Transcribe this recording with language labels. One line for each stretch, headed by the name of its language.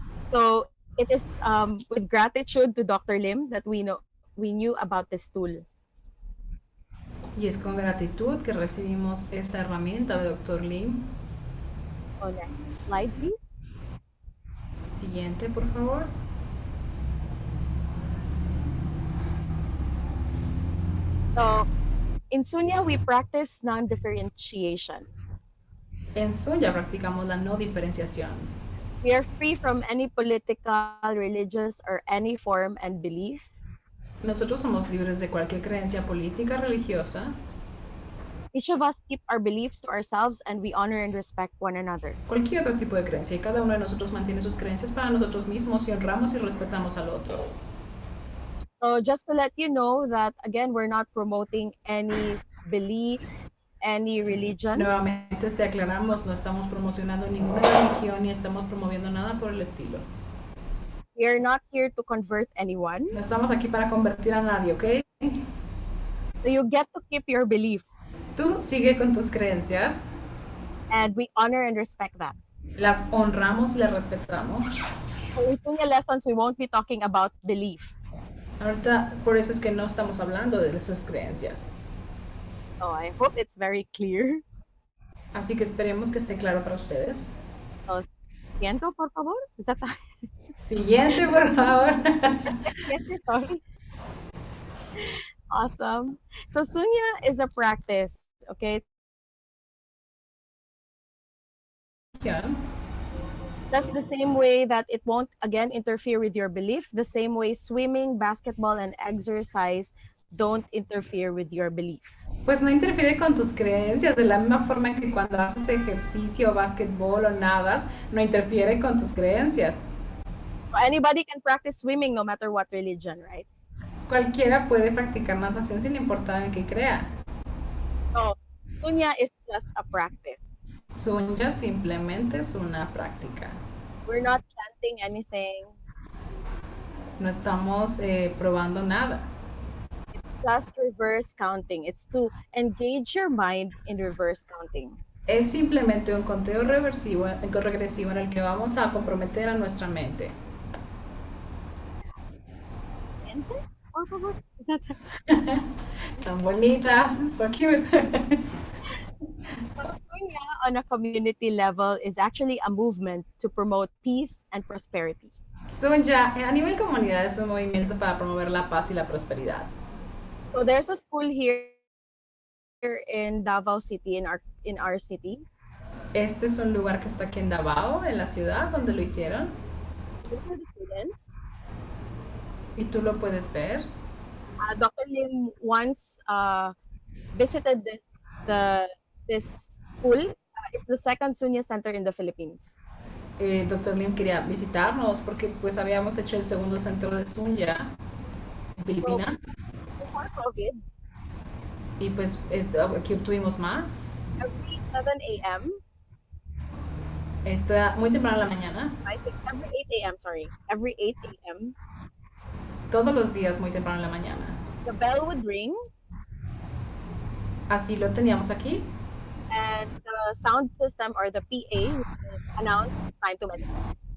English: So it is with gratitude to Dr. Lim that we knew about this tool.
Spanish: Y es con gratitud que recibimos esta herramienta de Dr. Lim.
English: So next slide, please.
Spanish: Siguiente, por favor.
English: So in Sunya, we practice non-differentiation.
Spanish: En Sunya practicamos la no diferenciación.
English: We are free from any political, religious, or any form and belief.
Spanish: Nosotros somos libres de cualquier creencia política, religiosa.
English: Each of us keep our beliefs to ourselves and we honor and respect one another.
Spanish: Cualquier otro tipo de creencia. Y cada uno de nosotros mantiene sus creencias para nosotros mismos y honramos y respetamos al otro.
English: So just to let you know that, again, we're not promoting any belief, any religion.
Spanish: Nuevamente te aclaramos, no estamos promocionando ninguna religión ni estamos promoviendo nada por el estilo.
English: We are not here to convert anyone.
Spanish: No estamos aquí para convertir a nadie, ¿ok?
English: So you get to keep your belief.
Spanish: Tú sigue con tus creencias.
English: And we honor and respect that.
Spanish: Las honramos y las respetamos.
English: So in Sunya lessons, we won't be talking about belief.
Spanish: Ahorita, por eso es que no estamos hablando de esas creencias.
English: So I hope it's very clear.
Spanish: Así que esperemos que esté claro para ustedes.
English: So,
Spanish: siguiente, por favor.
English: Is that
Spanish: Siguiente, por favor. Siguiente,
English: sorry. Awesome. So Sunya is a practice, okay? That's the same way that it won't, again, interfere with your belief. The same way swimming, basketball, and exercise don't interfere with your belief.
Spanish: Pues no interfiere con tus creencias, de la misma forma en que cuando haces ejercicio, básquetbol o nadas, no interfiere con tus creencias.
English: Anybody can practice swimming no matter what religion, right?
Spanish: Cualquiera puede practicar natación sin importar en qué crea.
English: So, Sunya is just a practice.
Spanish: Sunya simplemente es una práctica.
English: We're not chanting anything.
Spanish: No estamos probando nada.
English: It's just reverse counting. It's to engage your mind in reverse counting.
Spanish: Es simplemente un conteo regresivo en el que vamos a comprometer a nuestra mente. Por favor. Tan bonita,
English: so cute. Sunya on a community level is actually a movement to promote peace and prosperity.
Spanish: Sunya a nivel comunidad es un movimiento para promover la paz y la prosperidad.
English: So there's a school here in Davao City, in our city.
Spanish: Este es un lugar que está aquí en Davao, en la ciudad donde lo hicieron.
English: These are the students.
Spanish: Y tú lo puedes ver.
English: Dr. Lim once visited this school. It's the second Sunya center in the Philippines.
Spanish: Dr. Lim quería visitarnos porque pues habíamos hecho el segundo centro de Sunya en Filipinas.
English: Before COVID,
Spanish: y pues aquí obtuvimos más.
English: every 7 a.m.
Spanish: Está muy temprano en la mañana.
English: I think every 8 a.m. Sorry, every 8 a.m.
Spanish: Todos los días muy temprano en la mañana.
English: The bell would ring.
Spanish: Así lo teníamos aquí.
English: And the sound system or the PA would announce it's time to meditate.